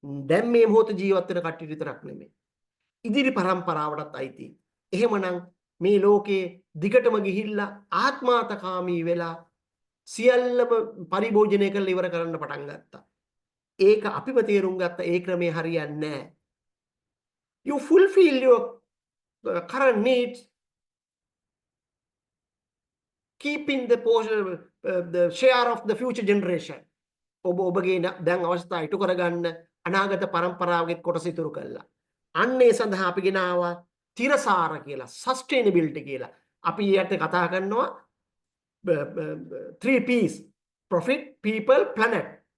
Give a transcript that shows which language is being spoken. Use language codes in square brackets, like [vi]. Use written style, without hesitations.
[si] දැන් මේ මොහොත ජීවත් වෙන කට්ටියට විතරක් නෙමෙයි. ඉදිරි පරම්පරාවටත් අයිති. එහෙමනම් මේ ලෝකේ දිගටම ගිහිල්ලා ආත්මාර්ථකාමී වෙලා සියල්ලම පරිභෝජනය කරලා ඉවර කරන්න පටන් ගත්තා. ඒක අපිම තේරුම් ගත්ත ඒ ක්‍රමේ හරියන්නේ නැහැ. [en] You fulfill your current needs, keeping the share of the future generation. [si] ඔබගේ දැන් අවස්ථා ඉටු කරගන්න අනාගත පරම්පරාවගේ කොටස ඉතුරු කළා. අන්න ඒ සඳහා අපි ගෙනාවා තිරසාර කියලා, sustainability කියලා. අපි ඊට කතා කරනවා 3 P's: [en] profit, people, planet.